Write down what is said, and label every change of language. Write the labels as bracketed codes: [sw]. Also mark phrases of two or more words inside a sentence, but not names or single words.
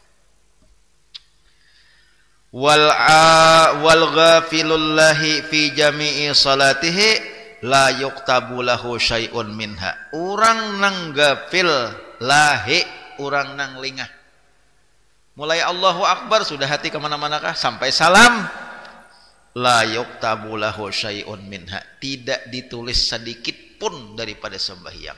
[ar] والغافل لاهي في جميع صلاته لا يكتب له شيء منها. [bjn] Urang nang gafil lahi, urang nang lingah. Mulai Allahu Akbar sudah hati kemana-mana kah sampai salam, [ar] لا يكتب له شيء منها, [bjn] tidak ditulis sedikit pun daripada sembahyang.